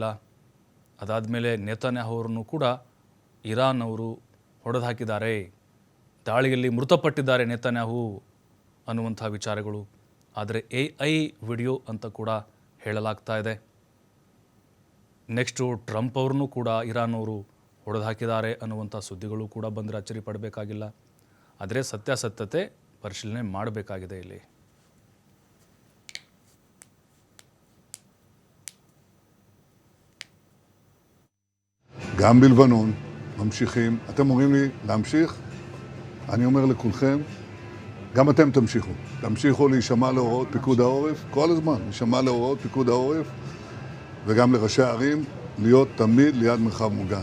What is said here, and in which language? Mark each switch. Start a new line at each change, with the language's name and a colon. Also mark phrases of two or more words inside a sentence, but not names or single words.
Kannada: ಅದಾದಮೇಲೆ ನೆತನ್ಯಾಹು ಅವರನ್ನು ಕೂಡ ಇರಾನ್ ಅವರು ಹೊಡೆದು ಹಾಕಿದ್ದಾರೆ, ದಾಳಿಯಲ್ಲಿ ಮೃತಪಟ್ಟಿದ್ದಾರೆ ನೆತನ್ಯಾಹು ಅನ್ನುವಂಥ ವಿಚಾರಗಳು. ಆದರೆ
English: AI video
Kannada: ಅಂತ ಕೂಡ ಹೇಳಲಾಗ್ತಾ ಇದೆ. ನೆಕ್ಸ್ಟು ಟ್ರಂಪ್ ಅವ್ರನ್ನೂ ಕೂಡ ಇರಾನ್ ಅವರು ಹೊಡೆದು ಹಾಕಿದ್ದಾರೆ ಅನ್ನುವಂಥ ಸುದ್ದಿಗಳು ಕೂಡ ಬಂದರೆ ಅಚ್ಚರಿ ಪಡಬೇಕಾಗಿಲ್ಲ. ಆದರೆ ಸತ್ಯಾಸತ್ಯತೆ ಪರಿಶೀಲನೆ ಮಾಡಬೇಕಾಗಿದೆ. ಇಲ್ಲಿ
Hebrew: גם בלבנון ממשיכים. אתם אומרים לי להמשיך? אני אומר לכולכם, גם אתם תמשיכו להישמע להוראות פיקוד העורף, כל הזמן להישמע להוראות פיקוד העורף, וגם לראשי הערים להיות תמיד ליד מרחב מוגן.